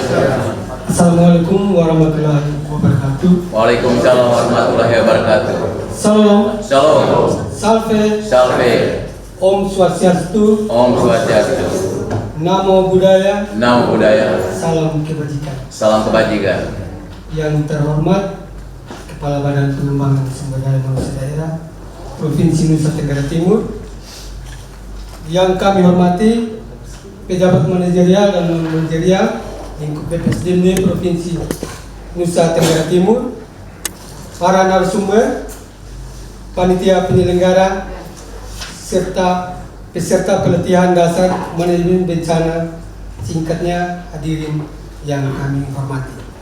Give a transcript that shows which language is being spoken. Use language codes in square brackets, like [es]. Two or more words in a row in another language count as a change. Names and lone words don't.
[ar] السلام عليكم ورحمة الله وبركاته. وعليكم السلام ورحمة الله وبركاته. [id] Salam. Shalom. Salve. Salve. [sa] Om Swastiastu. Om Swastiastu. [pi] Namo Buddhaya. Namo Buddhaya. [id] Salam kebajikan. Salam kebajikan. Yang terhormat Kepala Badan Pengembangan Sumber Daya Manusia Daerah Provinsi Nusa Tenggara Timur, yang kami hormati pejabat manajerial dan non manajerial lingkup BPSDM Provinsi Nusa Tenggara Timur, para narasumber, panitia penyelenggara, serta peserta pelatihan dasar manajemen bencana, singkatnya hadirin yang kami hormati.